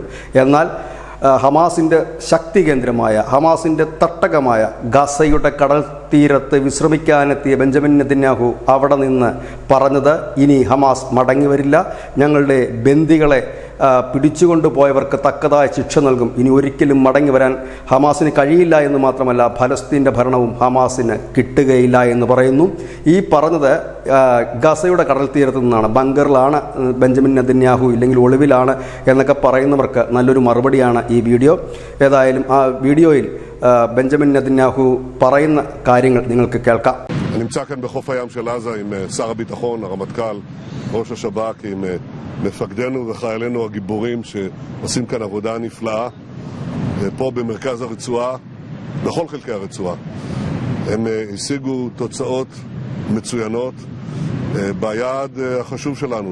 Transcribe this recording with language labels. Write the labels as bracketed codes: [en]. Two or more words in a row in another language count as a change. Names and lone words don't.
[ml] എന്നാൽ ഹമാസിൻ്റെ ശക്തി കേന്ദ്രമായ, ഹമാസിൻ്റെ തട്ടകമായ ഗസയുടെ കടൽ തീരത്ത് വിശ്രമിക്കാനെത്തിയ ബെഞ്ചമിൻ നെതന്യാഹു അവിടെ നിന്ന് പറഞ്ഞത്, ഇനി ഹമാസ് മടങ്ങി വരില്ല, ഞങ്ങളുടെ ബന്ദികളെ പിടിച്ചുകൊണ്ടുപോയവർക്ക് തക്കതായ ശിക്ഷ നൽകും, ഇനി ഒരിക്കലും മടങ്ങി വരാൻ ഹമാസിന് കഴിയില്ല എന്ന് മാത്രമല്ല ഫലസ്തീൻ്റെ ഭരണവും ഹമാസിന് കിട്ടുകയില്ല എന്ന് പറയുന്നു. ഈ പറഞ്ഞത് ഗസയുടെ കടൽ തീരത്ത് നിന്നാണ്. ബങ്കറിലാണ് ബെഞ്ചമിൻ നെതന്യാഹു, ഇല്ലെങ്കിൽ ഒളിവിലാണ് എന്നൊക്കെ പറയുന്നവർക്ക് നല്ലൊരു മറുപടിയാണ് ഈ വീഡിയോ. ഏതായാലും ആ വീഡിയോയിൽ ബെഞ്ചമിൻ നെതന്യാഹു പറയുന്ന കാര്യങ്ങൾ നിങ്ങൾക്ക് കേൾക്കാം. [he] נמצא כאן בחוף הים של עזה עם שר הביטחון, הרמטכ"ל, ראש השב"כ, עם מפקדינו וחיילינו הגיבורים שעושים כאן עבודה נפלאה פה במרכז הרצועה, בכל חלקי הרצועה. הם השיגו תוצאות מצוינות ביעד החשוב שלנו.